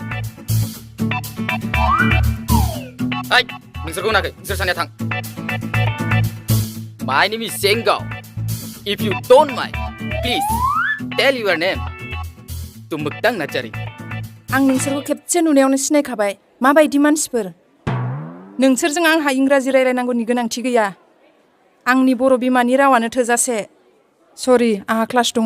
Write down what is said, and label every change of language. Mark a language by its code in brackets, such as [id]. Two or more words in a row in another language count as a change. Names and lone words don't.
[brx] ओइ नोंसोरखौ होनाखै नोंसोर सानैया थां [en] my name is जेंगाव if you don't mind please tell your name तुमुकदां नार्जारी [brx] आं नोंसोरखौ खेबसे नुनायावनो सिनायखाबाय माबायदि मानसिफोर नोंसोरजों आंहा इंराजि रायलायनांगौनि गोनांथि गैया आंनि बर' बिमानि रावानो थोजासे सरि आंहा क्लास दङ